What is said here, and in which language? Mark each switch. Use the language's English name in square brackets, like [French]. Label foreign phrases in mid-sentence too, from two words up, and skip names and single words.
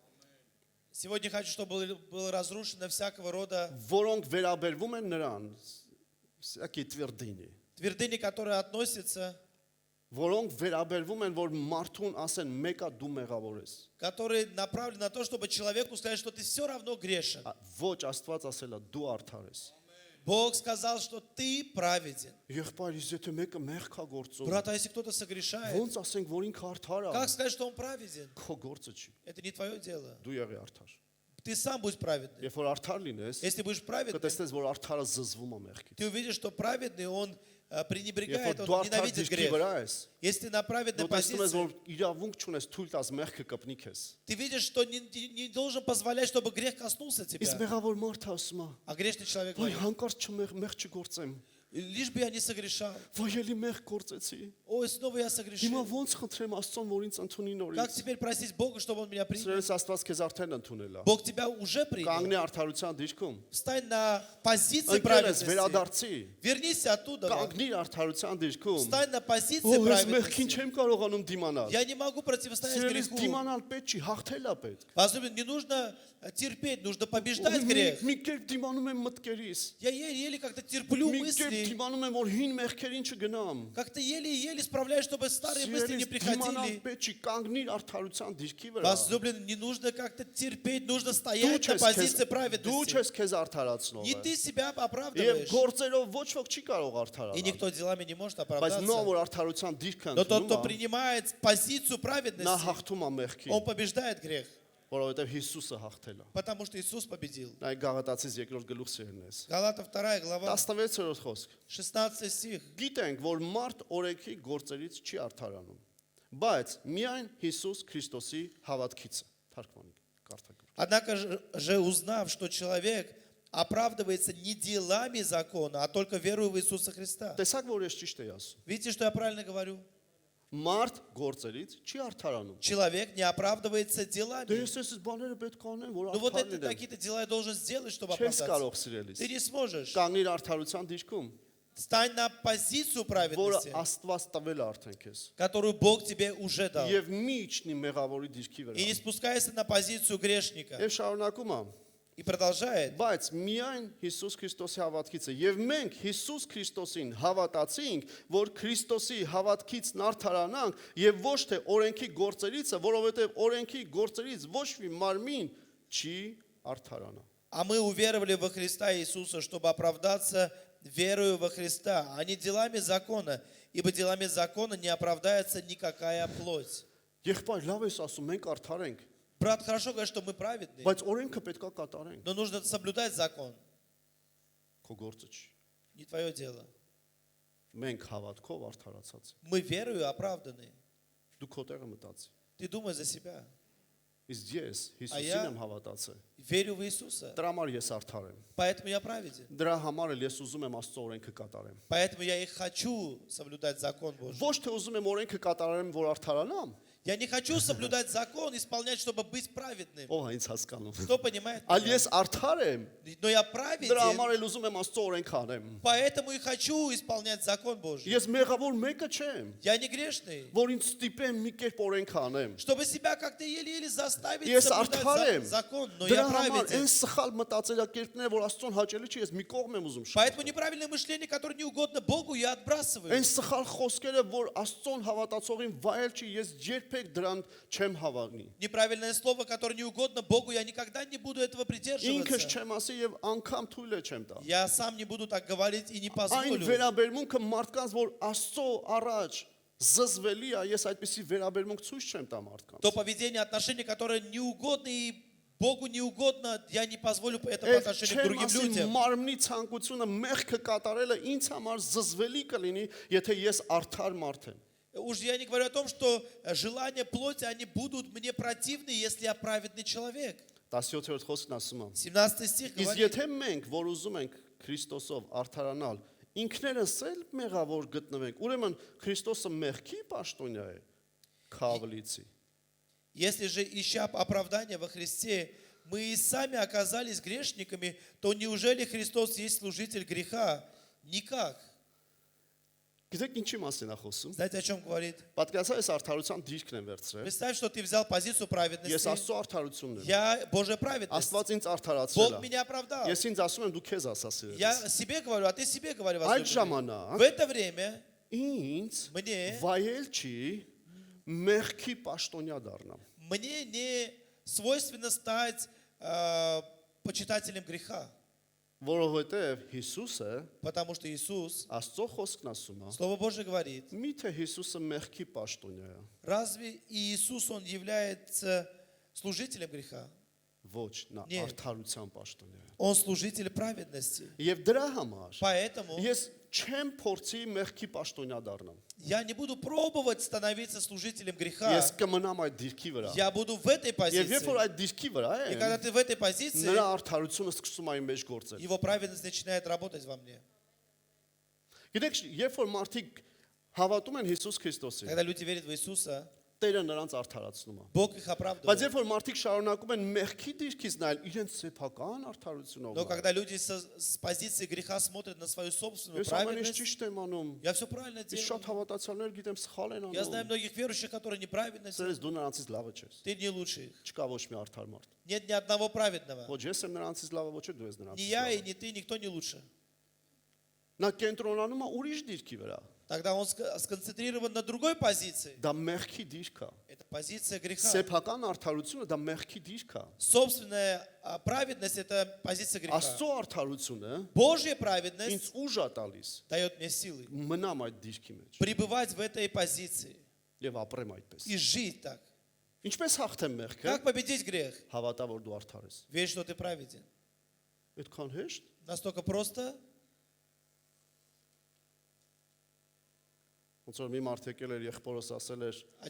[Russian] Сегодня хочу, чтобы было разрушено всякого рода [Armenian] որոնք վերաբերվում են նրան, [Russian] всякие твердыни, твердыни, которые относятся, [Armenian] որոնք վերաբերվում են, որ մարդուն ասեն մեկը դու մեղավոր ես։ [Russian] которые направлены на то, чтобы человеку сказать, что ты все равно грешен. [Armenian] Ոչ Աստված ասել է դու արդար ես։ [Russian] Бог сказал, что ты праведен. [Armenian] Եղբայր, իսկ եթե մեկը մեղք է գործում, [Russian] Брат, а если кто-то согрешает, [Armenian] ոնց ասենք, որ ինքը արդար է, [Russian] как сказать, что он праведен? [Armenian] քո գործը չի։ [Russian] Это не твое дело. [Armenian] Դու եղի արդար։ [Russian] Ты сам будь праведный. [Armenian] Երբ որ արդար լինես, [Russian] Если будешь праведным, [Armenian] կտեսնես, որ արդարը զզվում է мեղքից։ [Russian] ты увидишь, что праведный, он [Armenian] Երբ [Russian] пренебрегает, [Armenian] որ [Russian] он [Armenian] դու արդար [Russian] ненавидит [Armenian] դիրքի [Russian] грех. [Armenian] վրա ես, [Russian] Если ты на праведной [Armenian] դու տեսնում ես, [Russian] позиции, [Armenian] որ իրավունք չունես թույլ տաս մեղքը կպնի քեզ։ [Russian] ты видишь, что не должен позволять, чтобы грех коснулся [Armenian] Իսկ [Russian] тебя. [Armenian] մեղավոր մարդը ասում է. [Russian] А грешный человек [Armenian] Ոայ [Russian] говорит, [Armenian] հանկարծ մեղ չգործեմ։ [Russian] лишь бы я не согрешал. [Armenian] Ոայ էլի մեղ գործեցի։ [Russian] Ой, снова я [Armenian] Հիմա [Russian] согрешил. [Armenian] ոնց խնդրեմ Աստծուն, որ ինձ ընդունի [Russian] Как [Armenian] նորից։ [Russian] теперь просить Бога, чтобы Он меня принял? [Armenian] Սրելիս Աստված քեզ արդեն ընդունել է։ [Russian] Бог тебя уже принял. [Armenian] Կանգնի արդարության դիրքում։ [Russian] Встань на позиции [Armenian] Ընկերես [Russian] праведности. [Armenian] վերադարձի։ [Russian] Вернись оттуда. [Armenian] Կանգնի արդարության դիրքում։ [Russian] Встань на позиции [Armenian] Ո՞վ ես մեղքին [Russian] праведности. [Armenian] չեմ կարողանում դիմանալ։ [Russian] Я не могу противостоять [Armenian] Սիրելիս [Russian] греху. [Armenian] դիմանալ պետք չի, հաղթել է պետք։ [Russian] Возлюбленный, не нужно терпеть, нужно побеждать грех. [Armenian] Մի կերպ դիմանում եմ մտքերիս։ [Russian] Я еле-еле как-то терплю [Armenian] Մի կերպ [Russian] мысли, [Armenian] դիմանում եմ, որ հին մեղքերին չգնամ։ [Russian] как-то еле-еле справляюсь, чтобы старые мысли не [Armenian] Սիրելիս դիմանալ [Russian] приходили. [Armenian] պետք չի, կանգնիր արդարության դիրքի վրա։ [Russian] Возлюбленный, не нужно как-то терпеть, нужно [Armenian] Դու [Russian] стоять на [Armenian] չես [Russian] позиции [Armenian] դու [Russian] праведности. [Armenian] չես քեզ արդարացնող։ [Russian] Не ты себя [Armenian] Եվ [Russian] оправдываешь, [Armenian] գործերով ոչ ոք չի կարող [Russian] и [Armenian] արդարանալ։ [Russian] никто делами не может [Armenian] Բայց նո [Russian] оправдаться. [Armenian] որ արդարության դիրքը [Russian] Но тот, кто [Armenian] ընդունում է, [Russian] принимает позицию [Armenian] նա [Russian] праведности, [Armenian] հաղթում է մեղքին, [Russian] он побеждает грех, [Armenian] որովհետև Հիսուսը հաղթել է։ [Russian] потому что Иисус победил. [Armenian] Նայ Գաղատացիս երկրորդ գլուխ սերնես։ [Russian] Галата 2 глава, [Armenian] 16-րդ խոսք։ [Russian] 16 стих. [Armenian] Գիտենք, որ մարդ օրենքի գործերից չի արդարանում, բայց միայն Հիսուս Քրիստոսի հավատքից է։ Թարգմանիք, կարդաք։ [Russian] Однако же, узнав, что человек оправдывается не делами закона, а только верою в Иисуса Христа. [Armenian] Տեսակ, որ ես ճիշտ եմ ասում։ [Russian] Видите, что я правильно говорю? [Armenian] Մարդ գործերից չի արդարանում։ [Russian] Человек не оправдывается [Armenian] Դե [Russian] делами. [Armenian] ես ես բաները պետք անեմ, որ [Russian] Ну вот [Armenian] արդար [Russian] это [Armenian] լինեմ։ [Russian] какие-то дела я должен сделать, чтобы [Armenian] Չես [Russian] оправдаться. [Armenian] կարող սիրելիս։ [Russian] Ты не сможешь. [Armenian] Կանգնիր արդարության դիրքում, [Russian] Стань на позицию [Armenian] որը [Russian] праведности, [Armenian] Աստված տվել է արդեն քեզ։ [Russian] которую Бог тебе уже дал. [Armenian] Եվ մի իջնի մեղավորի դիրքի վրա։ [Russian] И не спускайся на позицию грешника. [Armenian] Եվ շարունակում եմ, [Russian] И продолжает. [Armenian] բայց միայն Հիսուս Քրիստոսի հավատքից է։ Եվ մենք Հիսուս Քրիստոսին հավատացինք, որ Քրիստոսի հավատքից արդարանանք, եւ ոչ թե օրենքի գործերից, որովհետեւ օրենքի գործերից ոչ մի մարմին չի արդարանա։ [Russian] А мы уверовали во Христа Иисуса, чтобы оправдаться верою во Христа, а не делами закона, ибо делами закона не оправдается никакая плоть. [Armenian] Եղբայր, լավ ես ասում, մենք արդար ենք, [Russian] Брат, хорошо говорит, что мы праведные, [Armenian] բայց օրենքը պետք է կատարենք։ [Russian] но нужно соблюдать закон. [Armenian] Քո գործը չի։ [Russian] Не твое дело. [Armenian] Մենք հավատքով արդարացած ենք։ [Russian] Мы верою оправданы. [Armenian] Դու քո տեղը մտածի։ [Russian] Ты думай за себя. [Armenian] Իսկ ես Հիսուսին Այա- եմ հավատացել։ [Russian] Верю в Иисуса. [Armenian] Դրա համար ես արդար եմ։ [Russian] Поэтому я праведен. [Armenian] Դրա համար էլ ես уզում եմ Աստծո օրենքը կատարեմ։ [Russian] Поэтому я и хочу соблюдать закон Божий. [Armenian] Ոչ թե ուզում եմ օրենքը կատարեմ, որ արդարանամ, [Russian] Я не хочу соблюдать закон, исполнять, чтобы быть праведным. [Armenian] ով է ինձ հասկանում։ [Russian] Кто понимает? [Armenian] Այլ [Russian] меня? [Armenian] ես արդար եմ, [Russian] Но я [Armenian] դրա [Russian] праведен, [Armenian] համար էլ ուզում եմ Աստծո օրենքը անեմ։ [Russian] поэтому и хочу исполнять закон Божий. [Armenian] Ես մեղավոր մեկը չեմ, [Russian] Я не грешный. [Armenian] որ ինձ ստիպեմ մի կերպ օրենքը անեմ։ [Russian] Чтобы себя как-то еле-еле заставить [Armenian] Ես [Russian] соблюдать [Armenian] արդար եմ։ [Russian] закон, но [Armenian] Դրա [Russian] я [Armenian] համար [Russian] праведен. [Armenian] այն սխալ մտածելակերպները, որ Աստծոն հաճելի չի, ես մի կողմ եմ ուզում շփոթել։ [Russian] Поэтому неправильное мышление, которое не угодно Богу, я отбрасываю. [Armenian] Այն սխալ խոսքերը, որ Աստծոն հավատացողին վայել չի, ես երբեք դրան չեմ հավակնի։ [Russian] Неправильное слово, которое не угодно Богу, я никогда не буду этого [Armenian] Ինքս [Russian] придерживаться. [Armenian] չեմ ասի եւ անգամ թույլ չեմ տա։ [Russian] Я сам не буду так говорить и не [Armenian] Այն [Russian] позволю. [Armenian] վերաբերմունքը մարդկանց, որ Աստծո առաջ զզվելի է, ես այդպեսի վերաբերմունք ցույց չեմ տա մարդկանց։ [Russian] То поведение, отношение, которое не угодно и Богу не угодно, я не позволю это по отношению к другим людям. [Armenian] մարմնի ցանկությունը մեղքը կատարելը ինձ համար զզվելի կլինի, եթե ես արդար մարդ եմ։ [Russian] Уж я не говорю о том, что желания плоти, они будут мне противны, если я праведный человек. [Armenian] 17-րդ խոսքն ասում է. [Russian] 17 стих [Armenian] Իսկ [Russian] говорит, [Armenian] եթե մենք, որ ուզում ենք Քրիստոսով արդարանալ, ինքներս էլ մեղավոր գտնվենք, ուրեմն Քրիստոսը մեղքի պաշտոնյա է, քավլիցի։ [Russian] если же, ища оправдания во Христе, мы и сами оказались грешниками, то неужели Христос есть служитель греха? Никак. [Armenian] Գիտեք ինչի մասին է խոսում։ [Russian] Знаете, о чем говорит? [Armenian] Պատկերացրու ես արդարության դիրքն եմ վերցրել։ [Russian] Представь, что ты взял позицию [Armenian] Ես [Russian] праведности. [Armenian] Աստծո արդարությունն եմ։ [Russian] Я Божья праведность. [Armenian] Աստված ինձ արդարացրել [Russian] Бог [Armenian] է։ [Russian] меня оправдал. [Armenian] Ես ինձ ասում եմ դու քեզ ասա [Russian] Я [Armenian] սիրելիս։ [Russian] себе говорю, а ты себе говори, [Armenian] Այդ [Russian] возлюбленный. [Armenian] ժամանակ [Russian] В это время [Armenian] ինձ [Russian] мне [Armenian] վայել չի մեղքի պաշտոնյա դառնամ։ [Russian] не свойственно стать почитателем греха. [Armenian] Որովհետև Հիսուսը [Russian] Потому что Иисус, [Armenian] Աստծո խոսքն ասում է, [Russian] Слово Божье говорит, [Armenian] միթե Հիսուսը մեղքի պաշտոնյա է։ [Russian] разве Иисус, Он является служителем греха? [Armenian] Ոչ, նա [Russian] Нет. [Armenian] արդարության պաշտոնյա է։ [Russian] Он служитель праведности. [Armenian] Եվ դրա համար [Russian] Поэтому [Armenian] ես չեմ փորձի մեղքի պաշտոնյա դառնամ։ [Russian] я не буду пробовать становиться служителем греха. [Armenian] Ես կմնամ այդ դիրքի վրա։ [Russian] Я буду в этой [Armenian] Եվ երբ որ [Russian] позиции. [Armenian] այդ դիրքի վրա [Russian] И когда [Armenian] եմ, [Russian] ты в этой позиции, [Armenian] նրա արդարությունը սկսում է իմ մեջ գործել։ [Russian] его праведность начинает работать во мне. [Armenian] Գիտեք, երբ որ մարդիկ հավատում են Հիսուս Քրիստոսին, [Russian] Когда люди верят в Иисуса, [Armenian] Տերը նրանց արդարացնում է։ [Russian] Бог их [Armenian] Բայց [Russian] оправдывает. [Armenian] երբ որ մարդիկ շարունակում են մեղքի դիրքից նայել իրենց սեփական արդարությունով, [Russian] Но когда люди с позиции греха смотрят на свою собственную [Armenian] ես ամեն ինչ [Russian] праведность, [Armenian] ճիշտ եմ անում, [Russian] я все правильно [Armenian] ես [Russian] делаю. [Armenian] շատ հավատացյալներ гитեմ սխալ են [Russian] Я знаю [Armenian] անում։ [Russian] многих верующих, которые неправедно делают. [Armenian] Սերես դու նրանցից լավը չես։ [Russian] Ты не лучше их. [Armenian] Չկա ոչ մի արդար մարդ։ [Russian] Нет ни одного праведного. [Armenian] Ոչ ես եմ նրանցից լավը, ոչ է դու ես [Russian] Ни [Armenian] նրանցից [Russian] я и [Armenian] լավը։ [Russian] ни ты, никто не лучше. [Armenian] Նա կենտրոնանում է ուրիշ դիրքի վրա։ [Russian] Тогда он сконцентрирован на другой позиции. [Armenian] Դա մեղքի դիրք է։ [Russian] Это позиция греха. [Armenian] Սեփական արդարությունը դա մեղքի դիրք է։ [Russian] Собственная праведность – это позиция греха. [Armenian] Աստծո արդարությունը [Russian] Божья [Armenian] ինձ [Russian] праведность [Armenian] ուժ է տալիս [Russian] дает мне силы [Armenian] մնամ այդ դիրքի մեջ [Russian] пребывать в этой позиции [Armenian] եւ ապրեմ այդպես։ [Russian] и жить так. [Armenian] Ինչպես հաղթեմ մեղքը։ [Russian] Как победить грех? [Armenian] Հավատա որ դու արդար ես։ [Russian] Верь, что ты праведен. [Armenian] Այդքան հեշտ։ [Russian] Настолько просто. [Armenian] Ոնց որ մի մարդ եկել էր եղբորս ասել էր,